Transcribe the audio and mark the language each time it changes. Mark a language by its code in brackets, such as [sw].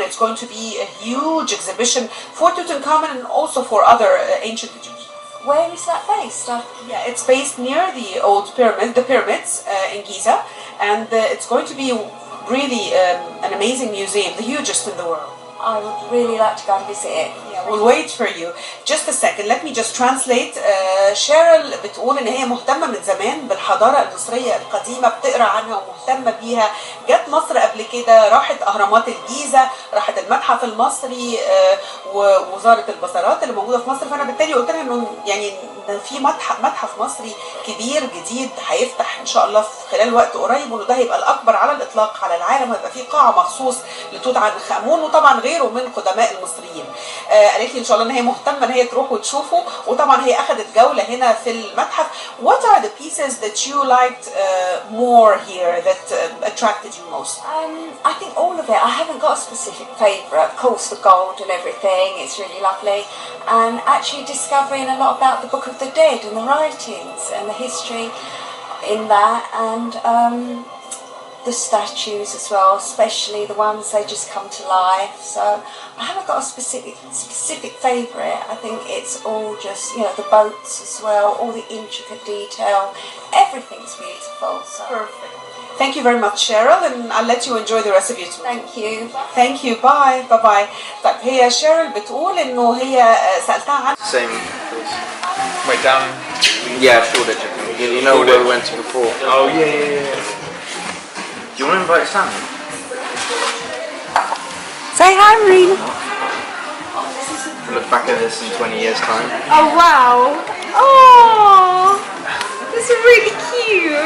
[en] It's going to be a huge exhibition for Tutankhamun and also for other ancient Egyptians. Where is that based? Yeah, it's based near the old pyramids in Giza, and it's going to be really an amazing museum, the hugest in the world. I would really like to go and visit it. Yeah, we'll wait for you. Just a second, let me just translate. [ar] شيرل بتقول ان هي مهتمة من زمان بالحضارة المصرية القديمة، بتقرا عنها ومهتمة بيها. جت مصر قبل كده، راحت اهرامات الجيزة، راحت المتحف المصري ووزارة البصرات اللي موجودة في مصر. فانا بالتالي قلت لها انه يعني في متحف مصري كبير جديد هيفتح ان شاء الله في خلال وقت قريب، وانه ده هيبقى الاكبر على الاطلاق على العالم، هيبقى فيه قاعة مخصوص لتوت عنخ آمون وطبعا غيره من قدماء المصريين. قالت لي ان شاء الله ان هي مهتمه ان هي تروح وتشوفه، وطبعا هي اخذت جوله هنا في المتحف. [en] What are the pieces that you liked more here that attracted you most? I think all of it. I haven't got a specific favourite. Of course, the gold and everything, it's really lovely. And actually discovering a lot about the Book of the Dead and the writings and the history in that. And the statues as well, especially the ones they just come to life. So I haven't got a specific favourite. I think it's all just, the boats as well, all the intricate detail. Everything's beautiful. So. Perfect. Thank you very much Cheryl, and I'll let you enjoy the rest of your tour. Thank you. Thank you. Bye bye. [ar] طيب هي شيرل بتقول انه هي سألتها عن [en] Same place. Wait, down. Yeah, Shoreditch. You know where we went to before. Oh, yeah. Do you want to invite Sam? Say hi, Marina. Look back at this in 20 years' time. Oh wow! Oh, this is really cute.